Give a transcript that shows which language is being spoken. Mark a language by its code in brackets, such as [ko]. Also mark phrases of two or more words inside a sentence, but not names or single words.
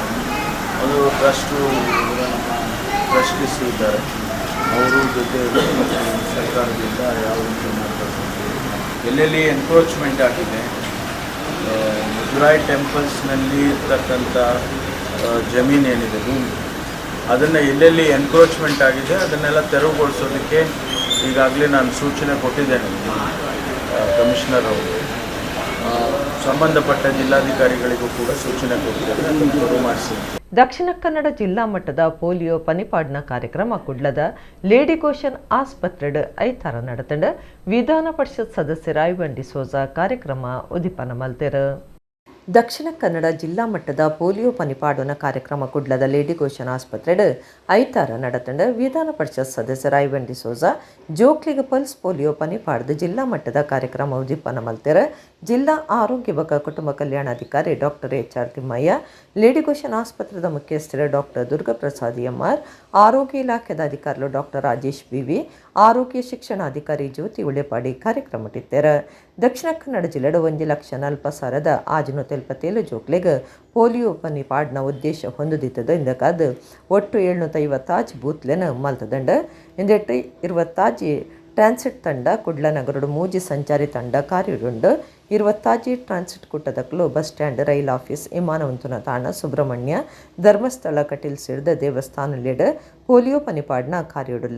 [kn] ಅದು ಟ್ರಸ್ಟು ನಮ್ಮ ಟ್ರಸ್ಟೀಸ್ ಇದ್ದಾರೆ, ಅವರು ಜೊತೆ ಸರ್ಕಾರದಿಂದ ಯಾವ ರೀತಿ ಮಾಡಬೇಕು ಎಲ್ಲೆಲ್ಲಿ ಎನ್ಕ್ರೋಚ್ಮೆಂಟ್ ಆಗಿದೆ, ಮುಜರಾಯಿ ಟೆಂಪಲ್ಸ್ನಲ್ಲಿ ಇರ್ತಕ್ಕಂಥ ಜಮೀನೇನಿದೆ ಭೂಮಿ ಅದನ್ನು ಎಲ್ಲೆಲ್ಲಿ ಎನ್ಕ್ರೋಚ್ಮೆಂಟ್ ಆಗಿದೆ ಅದನ್ನೆಲ್ಲ ತೆರವುಗೊಳಿಸೋದಕ್ಕೆ ಈಗಾಗಲೇ ನಾನು ಸೂಚನೆ ಕೊಟ್ಟಿದ್ದೇನೆ. ಕಮಿಷನರ್ ಅವರು ಸಂಬಂಧಪಟ್ಟ ಜಿಲ್ಲಾಧಿಕಾರಿಗಳಿಗೂ ಕೂಡ ಸೂಚನೆ ಕೊಟ್ಟಿದ್ದಾರೆ, ಅದನ್ನು ತೆರವು ಮಾಡಿಸಿ. [tcy] ದಕ್ಷಿಣ ಕನ್ನಡ ಜಿಲ್ಲಾ ಮಟ್ಟದ ಪೋಲಿಯೋ ಪನಿಪಾಡ್ನ ಕಾರ್ಯಕ್ರಮ ಕುಡ್ಲದ ಲೇಡಿ ಗೋಶನ್ ಆಸ್ಪತ್ರೆಡ್ ಐತಾರ ನಡೆತಂಡ ವಿಧಾನ ಪರಿಷತ್ ಸದಸ್ಯ ರಾಯಬ ಡಿಸೋಜ ಕಾರ್ಯಕ್ರಮ ಉದಿಪನ ಮಲ್ತೆರ. ದಕ್ಷಿಣ ಕನ್ನಡ ಜಿಲ್ಲಾ ಮಟ್ಟದ ಪೋಲಿಯೋ ಪನಿಪಾಡೋನ ಕಾರ್ಯಕ್ರಮ ಕುಡ್ಲದ ಲೇಡಿ ಗೋಶನ್ ಆಸ್ಪತ್ರೆಡ್ ಐತಾರ ನಡೆತಂಡ ವಿಧಾನ ಪರಿಷತ್ ಸದಸ್ಯ ರಾಯಬ ಡಿಸೋಜ ಜೋಕ್ಲಿಗ [en] pulse polio [tcy] ಪನಿಪಾಡ್ದ ಜಿಲ್ಲಾ ಮಟ್ಟದ ಕಾರ್ಯಕ್ರಮ ಉದಿಪನ ಮಲ್ತೆರ. ಜಿಲ್ಲಾ ಆರೋಗ್ಯ ಮತ್ತು ಕುಟುಂಬ ಕಲ್ಯಾಣಾಧಿಕಾರಿ ಡಾಕ್ಟರ್ HR ತಿಮ್ಮಯ್ಯ, ಲೇಡಿ ಗೋಶನ್ ಆಸ್ಪತ್ರೆದ ಮುಖ್ಯಸ್ಥರು ಡಾಕ್ಟರ್ ದುರ್ಗಾಪ್ರಸಾದ್ MR, ಆರೋಗ್ಯ ಇಲಾಖೆದ ಅಧಿಕಾರಿಗಳು ಡಾಕ್ಟರ್ ರಾಜೇಶ್ BV, ಆರೋಗ್ಯ ಶಿಕ್ಷಣಾಧಿಕಾರಿ ಜ್ಯೋತಿ ಉಳೆಪಾಡಿ ಕಾರ್ಯಕ್ರಮ ಇಟ್ಟಿದ್ದಾರೆ. ದಕ್ಷಿಣ ಕನ್ನಡ ಜಿಲ್ಲೆಡು 1,40,000 ಆಜನು ತೆಲ್ಪತೇಲು ಜೋಕ್ಲೆಗ್ ಪೋಲಿಯೋ ಪನಿ ಪಾಡ್ನ ಉದ್ದೇಶ ಹೊಂದಿದ್ದದ ಇಂದಕಾದ ಒಟ್ಟು 750 ಬೂತ್ಲೆನ ಮಲ್ತದಂಡ ಇಂದೆಟ್ಟು 20 ಟ್ರಾನ್ಸಿಟ್ ತಂಡ ಕುಡ್ಲನಗರಡು ಮೂಜಿ ಸಂಚಾರಿ ತಂಡ ಕಾರ್ಯಡುಂಡು 20 ಟ್ರಾನ್ಸಿಟ್ ಕುಟ್ಟದಕ್ಕಲು [en] bus stand, rail office, [tcy] ವಿಮಾನವಂತನ ತಾಣ, ಸುಬ್ರಹ್ಮಣ್ಯ, ಧರ್ಮಸ್ಥಳ ಕಟೀಲ್ ಸೇರಿದ ದೇವಸ್ಥಾನಲೆಡ್ ಪೋಲಿಯೋ ಪನಿಪಾಡ್ನ ಕಾರ್ಯಡುಲ್ಲ.